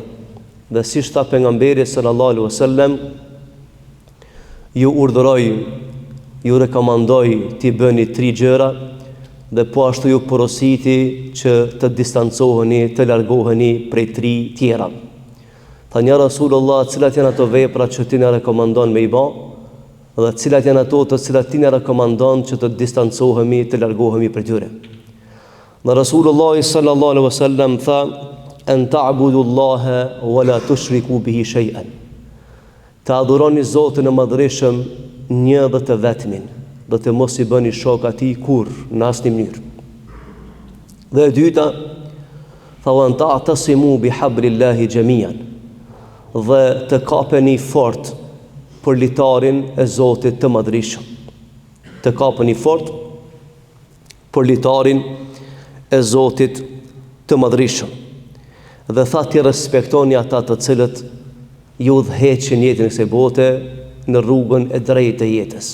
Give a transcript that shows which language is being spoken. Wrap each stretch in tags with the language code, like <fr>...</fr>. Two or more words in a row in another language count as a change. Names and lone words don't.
<sq>Dhe si tha pejgamberi</sq> <ar>صلى الله عليه وسلم,</ar> <sq>ju urdhëroj, ju rekomandoj t'i bëni 3 gjëra dhe po ashtu ju porositi që të distancoheni, të largoheni prej 3 tjera. Tha një Rasulullah, cilat janë ato vepra që ti na rekomandon me i bë? Dhe cilat janë ato të cilat ti na rekomandon që të distancohemi, të largohemi prej tyre?</sq> <ar>Dhe رسول الله صلى الله عليه وسلم tha: "أن تعبدوا الله ولا تشركوا به شيئا."</ar> <sq>Të adhuroni Zotin e Madhreshëm një dhe të vetmin, dhe të mos i bëni shok atij kurr në asnjë mënyrë. Dhe e dyta, tha:</sq> <ar>"وأن تعتصموا بحبل الله جميعا."</ar> <sq>Dhe të kapeni fort për litarin e Zotit të Madhreshëm. Të kapeni fort për litarin e Zotit të Madhreshëm. Dhe tha ti respektoni ata të cilët ju udhëheqin jetën e kësaj bote në rrugën e drejtë të jetës.</sq>